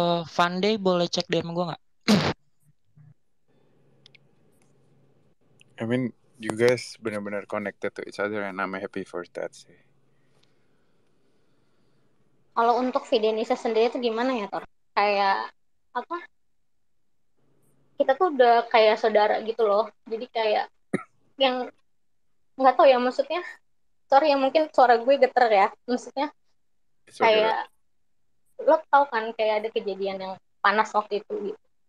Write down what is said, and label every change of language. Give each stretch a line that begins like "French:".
Indonesian: Fande boleh cek DM gue nggak?
English: I mean, you guys
Indonesian: benar-benar
English: connected to each other and I'm happy for that sih.
Indonesian: Kalau untuk Fidenisa sendiri itu gimana ya, Tor? Kayak apa? Kita tuh udah kayak saudara gitu loh. Jadi kayak yang nggak tahu ya, maksudnya. Sorry ya, mungkin suara gue geter ya. Maksudnya kayak lo tau kan kayak ada kejadian yang panas waktu itu gitu.